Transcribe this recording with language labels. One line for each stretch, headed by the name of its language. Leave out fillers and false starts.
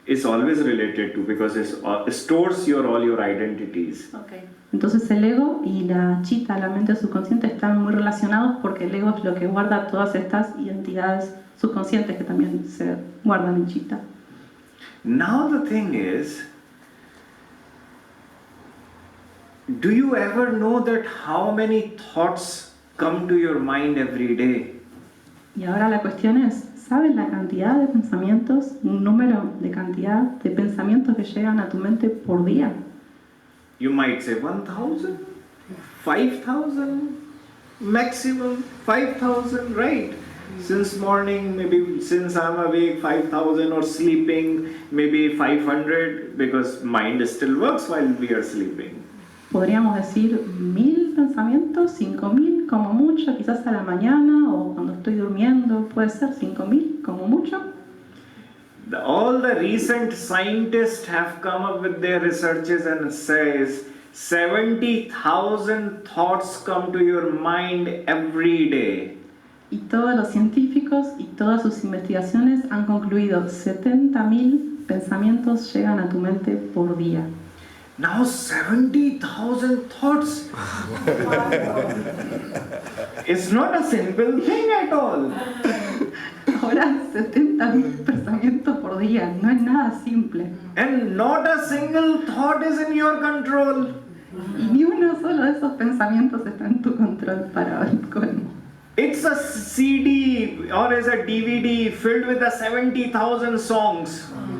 English: It's always related to, because it stores all your identities. Okay.
Spanish: Entonces el ego y la chitta, la mente subconsciente, están muy relacionados, porque el ego es lo que guarda todas estas identidades subconscientes que también se guardan en chitta.
English: Now the thing is, do you ever know that how many thoughts come to your mind every day?
Spanish: Y ahora la cuestión es, ¿sabes la cantidad de pensamientos, un número de cantidad de pensamientos que llegan a tu mente por día?
English: You might say 1,000, 5,000, maximum 5,000, right? Since morning, maybe since I'm awake, 5,000, or sleeping, maybe 500, because mind still works while we are sleeping.
Spanish: Podríamos decir 1,000 pensamientos, 5,000, 5.000 como mucho, quizás a la mañana o cuando estoy durmiendo, puede ser 5.000 como mucho.
English: All the recent scientists have come up with their researches and says 70,000 thoughts come to your mind every day.
Spanish: Y todos los científicos y todas sus investigaciones han concluido 70.000 pensamientos llegan a tu mente por día.
English: Now 70,000 thoughts. It's not a simple thing at all.
Spanish: Ahora 70.000 pensamientos por día, no es nada simple.
English: And not a single thought is in your control.
Spanish: Y ni uno solo de esos pensamientos está en tu control para el colmo.
English: It's a CD or is a DVD filled with the 70,000 songs.